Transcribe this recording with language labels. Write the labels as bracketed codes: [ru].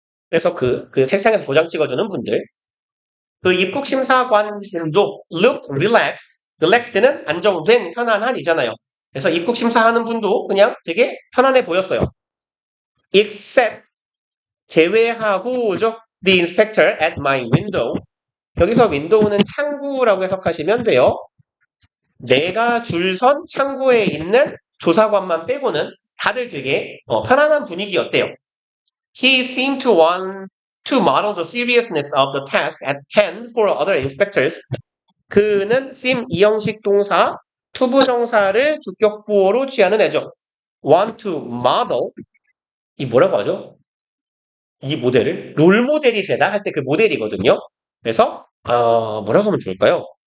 [ko] 그래서 그 책상에서 도장 찍어주는 분들. 그 입국 심사관들도 [en] look relaxed [ko] 는 안정된, 편안한이잖아요. 그래서 입국 심사하는 분도 그냥 되게 편안해 보였어요. except 제외하고죠. [en] The inspector at my window. [ko] 여기서 window는 창구라고 해석하시면 돼요. 내가 줄선 창구에 있는 조사관만 빼고는 다들 되게 편안한 분위기였대요. [en] He seemed to want to model the seriousness of the task at hand for other inspectors. [ko] 그는 seem 이형식 동사 투부정사를 주격부호로 취하는 애죠. [en] want to model. [ko] 이 뭐라고 하죠? 이 모델을 롤모델이 되다 할 때 그 모델이거든요. 그래서 뭐라고 하면 좋을까요?